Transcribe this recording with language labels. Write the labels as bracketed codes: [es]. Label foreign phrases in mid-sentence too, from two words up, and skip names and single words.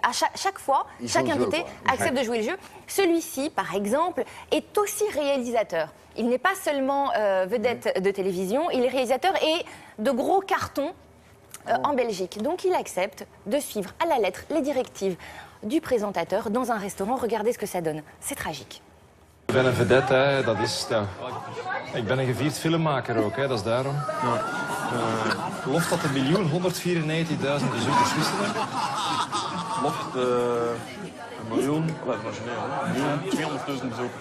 [fr] À chaque fois, chaque invité accepte de jouer le jeu. Celui-ci, par exemple, est aussi réalisateur. Il n'est pas seulement vedette de télévision, il est réalisateur et de gros cartons en Belgique. Donc il accepte de suivre à la lettre les directives du présentateur dans un restaurant. Regardez ce que ça donne. C'est tragique. [nl] Ik ben een vedette, hè. Dat is... Ja. Ik ben een gevierd filmmaker ook, hè. Dat is daarom. Ja. Loft dat 1.194.000 bezoekers wisselen? Loft 1.200.000 bezoekers.